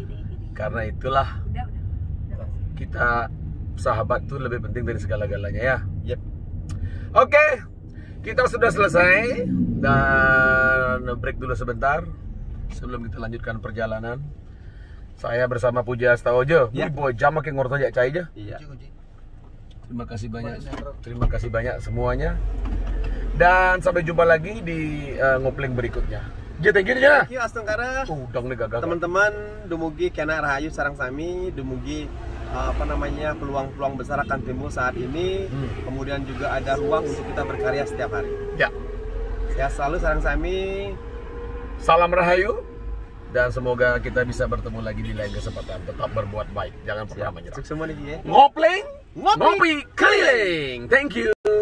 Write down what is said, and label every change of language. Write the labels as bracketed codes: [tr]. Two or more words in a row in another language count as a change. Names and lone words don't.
[id] Karena itulah kita sahabat tuh lebih penting dari segala-galanya ya. Yep. Oke. Kita sudah selesai dan break dulu sebentar. Sebelum kita lanjutkan perjalanan, saya bersama Puja Astaojo. Ini buat jam makin [ban] ngorto jak cai [id] aja. Iya. Terima kasih banyak semuanya. Dan sampai jumpa lagi di ngopling berikutnya. [en] Thank you ya. Thank you Astungkara. [id] Udang nih gagal. Teman-teman, [ban] dumugi kena rahayu sarang sami, [id] dumugi peluang-peluang besar akan timbul saat ini. Kemudian juga ada ruang untuk kita berkarya setiap hari. Ya. Sehat selalu [ban] sarang sami. [id] Salam rahayu dan semoga kita bisa bertemu lagi di lain kesempatan. Tetap berbuat baik, jangan pernah menyerah. Sukses semua nih ya. Ngopi keliling. [en] Thank you.